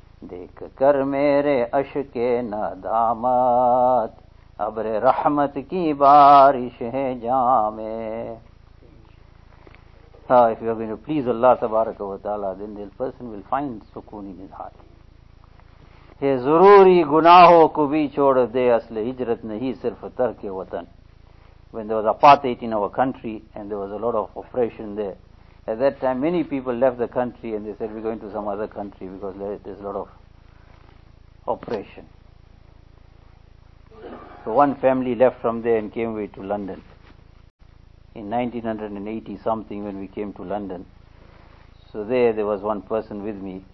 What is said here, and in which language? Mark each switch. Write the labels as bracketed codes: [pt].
[ur] دیکھ کر میرے اشک ندامت ابر رحمت کی بارش ہے جامے. [en] If you are going to please Allah Tabaraka wa Ta'ala, then the person will find sukoon in his heart. [ur] ہے ضروری گناہوں کو بھی چھوڑ دے اصل ہجرت نہیں صرف ترک وطن. [en] When there was apartheid in our country and there was a lot of oppression there, at that time many people left the country and they said we're going to some other country because there's a lot of oppression. So one family left from there and came away to London. In 1980 something when we came to London, so there was one person with me.